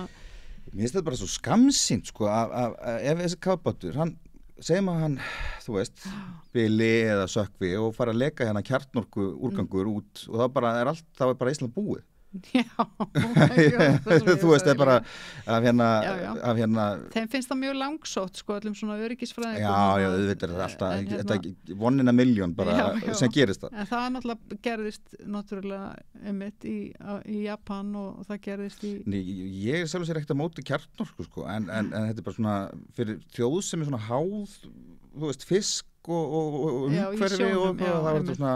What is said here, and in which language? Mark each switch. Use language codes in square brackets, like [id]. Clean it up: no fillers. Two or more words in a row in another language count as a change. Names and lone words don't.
[is] Mér finnst þetta bara svo skamsýnt sko, ef þessi kafbátur, segjum að hann, þú veist, bili eða sökkvi og fara að leka hérna kjarnorku úrgangur út og það er bara Ísland búið. Já, þú veist, það er bara af hérna þeim finnst það mjög langsótt sko, öllum svona öryggisfræðingum. Já, auðvitað er alltaf þetta [en] one in a million [is] bara sem gerist það. En það náttúrulega gerðist einmitt í Japan og það gerðist í... Ég er sjálf sér ekkert að móti kjarnorku sko, en þetta er bara svona fyrir þjóð sem er svona háð, þú veist, fisk og umhverfi og það var þetta